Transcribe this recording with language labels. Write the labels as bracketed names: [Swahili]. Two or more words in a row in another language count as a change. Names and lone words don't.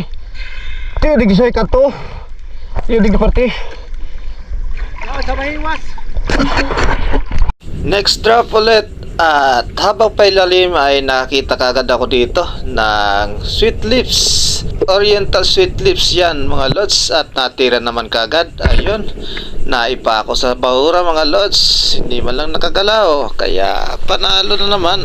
[English] Tiyo di saya kato. Tiyo di parti. Next drop [Filipino] ulit. At habang pailalim ay nakita kagad ako dito ng [English] sweet lips. Oriental sweet lips [Filipino] yan mga lods. At natira naman kagad. Ayun, naipa ako sa bahura mga lods. Hindi man lang nakagalaw. Kaya panalo na naman.